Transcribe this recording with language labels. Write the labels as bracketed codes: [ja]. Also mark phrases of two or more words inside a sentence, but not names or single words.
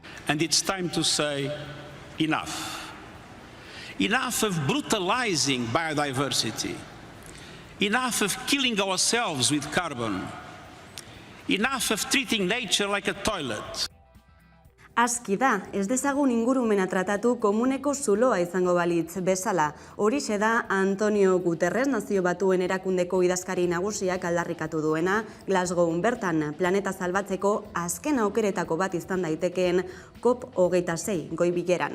[en] And it's time to say enough. Enough of brutalizing biodiversity. Enough of killing ourselves with carbon. Enough of treating nature like a toilet. [eu] Aski da, ez dezagun ingurumena tratatu komuneko zuloa izango balitz bezala. Horixe da Antonio Guterres Nazio Batuen Erakundeko idazkari nagusiak aldarrikatu duena, Glasgown bertan planeta salbatzeko azken aukeretako bat izan daitekeen COP26 goi bileran.